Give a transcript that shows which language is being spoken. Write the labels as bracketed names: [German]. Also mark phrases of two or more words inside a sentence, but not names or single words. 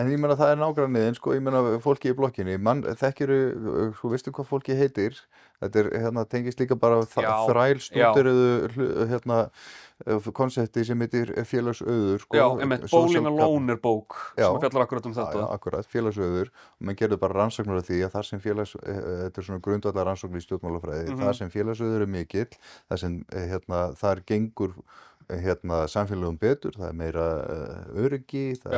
[Icelandic] En ég meina það nágranniðinn, sko, ég meina fólki í blokkinni, þekkirðu, sko, veistu hvað fólkið heitir? Þetta tengist líka bara Já, já, þrælstúderuðu konsepti sem heitir félagsauður, já, sko, einmitt, [English] social Bowling capital. [Icelandic] Alone er bók Já, sem að fjallar akkurat um já, já, þetta. akkurat, félagsauður og menn gerðu bara rannsóknir af því að þar sem þetta svona grundvallar rannsóknir í stjórnmálafræði, þar sem félagsauður er mikill, þar sem þar gengur samfélögum betur, það er meira öryggi, það